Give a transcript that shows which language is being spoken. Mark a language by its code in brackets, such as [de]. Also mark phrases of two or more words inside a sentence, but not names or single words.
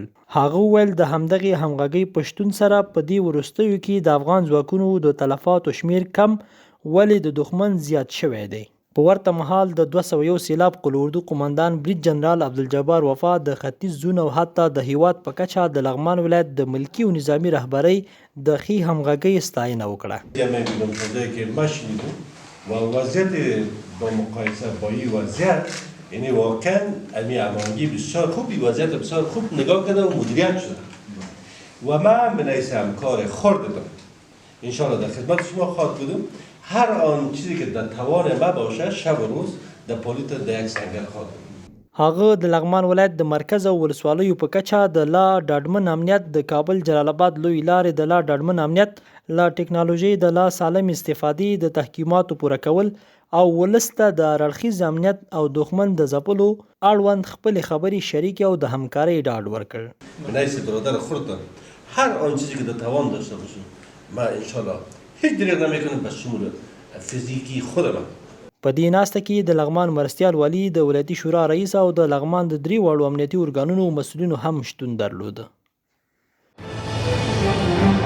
[ps] هغه وویل د همدغې همغږۍ په شتون سره په دې وروستیو کې د افغان ځواکونو د تلفاتو شمیر کم ولې د دښمن زیات شوی دی. په ورته مهال د 201 سېلاب قل اردو قومندان برید جنرال عبدالجبار وفا د ختیځ زون او حتی د هیواد په کچه د لغمان ولایت د ملکي او نظامي رهبرۍ د ښې همغږۍ ستاینه وکړه. [fa] و وضعیت با مقایسه با این وضعیت یعنی واقعا امی هماهنگی بسیار خوب، این وضعیت بسیار خوب نگاه کرده و مدیریت شده و من به حیث همکار خرد دارم انشاءالله در خدمت شما خواهد بودم. هر آن چیزی که در توان ما باشه شب و روز در پولیس در یک سنگر خواهد بود. [ps] هغه د لغمان ولایت د مرکز او ولسوالیو په کچه د لا ډاډمن امنیت، د کابل جلال آباد لوی لارې د لا ډاډمن امنیت، لا ټکنالوژي د لا سالم استفادې، د تحکیماتو پوره کول او ولس ته د هر اړخیز امنیت او دښمن د ځپلو اړوند خپلې خبرې شریکې او د همکارۍ ډاډ ورکړ. [fa] من حیث برادر خرد هر آن چیزی که در توان داشته باشیم ما انشاءالله هیچ دریغ نمیکنیم به شمول فیزیکی خودم. [ps] په دې ناسته کې د لغمان مرستیال والي، د ولایتي شورا رئیس او د لغمان د 3 واړو امنیتي ارګانونو مسؤلینو هم شتون درلود.